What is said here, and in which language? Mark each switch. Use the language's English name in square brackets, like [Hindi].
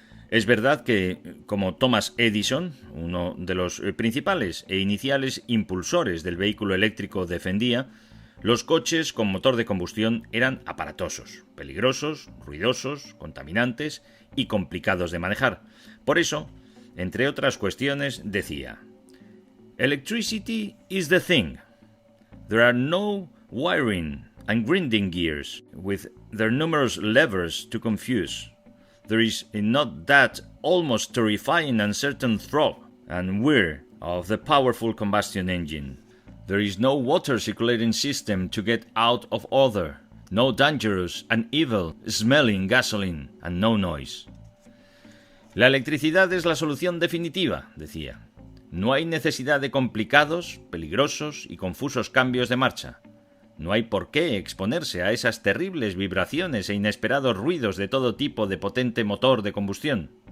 [Spanish] Es verdad que, como Thomas Edison, uno de los principales e iniciales impulsores del vehículo eléctrico, defendía, los coches con motor de combustión eran aparatosos, peligrosos, ruidosos, contaminantes y complicados de manejar. Por eso, entre otras cuestiones, decía: [English] "Electricity is the thing. There are no wiring and grinding gears with their numerous levers to confuse. there is not that almost terrifying and certain throb and whir of the powerful combustion engine. There is no water circulating system to get out of order, no dangerous and evil smelling gasoline, and no noise. [Spanish] La electricidad es la solución definitiva, decía. No hay necesidad de complicados, peligrosos y confusos cambios de marcha. No hay por qué exponerse a esas terribles vibraciones e inesperados ruidos de todo tipo de potente motor de combustión.